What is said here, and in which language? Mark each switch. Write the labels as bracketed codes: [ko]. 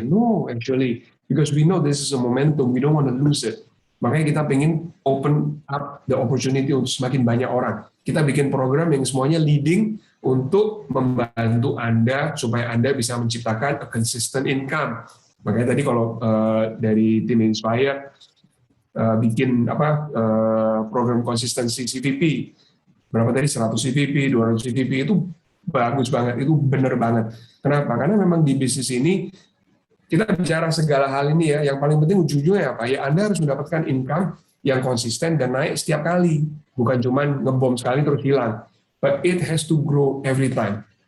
[en] No, actually, because we know this is a momentum, we don't want to lose it. [id] Makanya kita pengen [en] open up the opportunity [id] untuk semakin banyak orang. Kita bikin program yang semuanya leading untuk membantu Anda supaya Anda bisa menciptakan [en] a consistent income. [id] Makanya tadi kalau dari Tim Inspire bikin program konsistensi CVP, berapa tadi 100 CVP, 200 CVP itu bagus banget, itu benar banget. Kenapa? Karena memang di bisnis ini kita bicara segala hal ini ya, yang paling penting ujung-ujungnya apa? Ya Anda harus mendapatkan income yang konsisten dan naik setiap kali, bukan cuman ngebom sekali terus hilang. [en] But it has to grow every time.